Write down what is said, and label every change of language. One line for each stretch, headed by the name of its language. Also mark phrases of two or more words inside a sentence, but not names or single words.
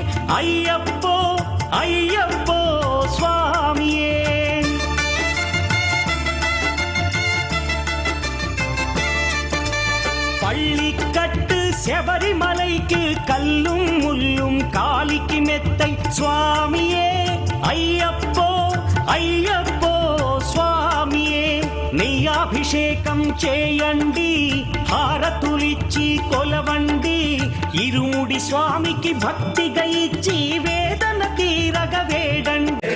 Telugu: అయ్యప్పో అయ్యప్పో స్వామియే.
Tamil: பள்ளிக்கட்டு செபரிமலைக்கு கல்லும் முள்ளும் காலிக்கு மெத்தை சுவாமியே.
Telugu: అయ్యప్పో అయ్యప్పో స్వామియే. నెయ్యాభిషేకం చేయండి, హారతులిచ్చి కొలవండి, ఇరుముడి స్వామికి భక్తిగా ఇచ్చి వేదన తీరగ వేడండి.